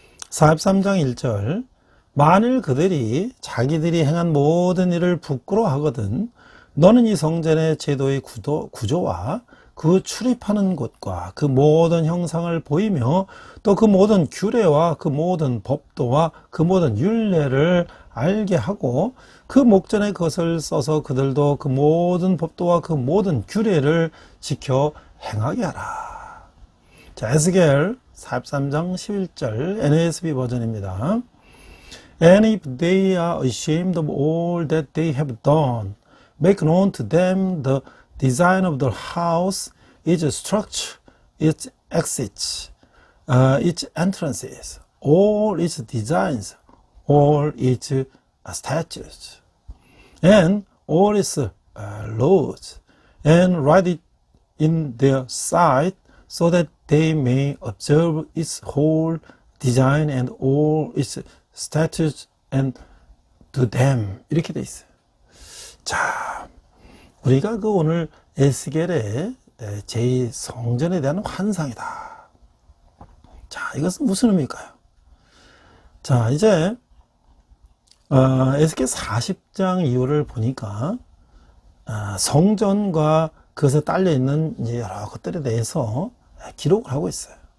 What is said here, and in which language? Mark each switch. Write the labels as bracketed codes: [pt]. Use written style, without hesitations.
[ko] 43장 1절 만일 그들이 자기들이 행한 모든 일을 부끄러워하거든 너는 이 성전의 제도의 구조와 그 출입하는 곳과 그 모든 형상을 보이며 또 그 모든 규례와 그 모든 법도와 그 모든 율례를 알게 하고 그 목전에 그것을 써서 그들도 그 모든 법도와 그 모든 규례를 지켜 행하게 하라. 자, 에스겔 43장 11절 NASB 버전입니다. [en] And if they are ashamed of all that they have done, make known to them the design of the house, its structure, its exits, its entrances, all its designs, all its statutes, and all its laws, and write it in their sight, so that they may observe its whole design and all its statutes and do them. [ko] 이렇게 돼 있어요. 자, 우리가 그 오늘 에스겔의 제2성전에 대한 환상이다. 자, 이것은 무슨 의미일까요? 자, 이제 에스겔 40장 이후를 보니까 성전과 그것에 딸려있는 이제 여러 것들에 대해서 기록을 하고 있어요.